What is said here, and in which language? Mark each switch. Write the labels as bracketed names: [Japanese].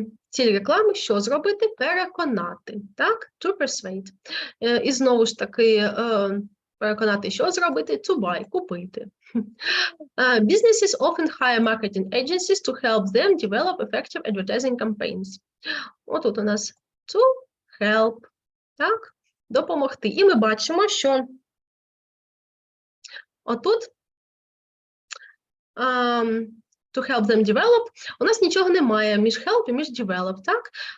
[Ukrainian] Ціль реклами, що зробити? Переконати. Так? [English] To persuade. [Ukrainian] І знову ж таки, переконати, що зробити? [English] To buy, [Ukrainian] купити. [English] Businesses often hire marketing agencies to help them develop effective advertising campaigns. [Ukrainian] Отут у нас [English] to help. [Ukrainian] Так? Допомогти. І ми бачимо, що отут [English] to help them develop, [Ukrainian] у нас нічого немає між help і між develop, так?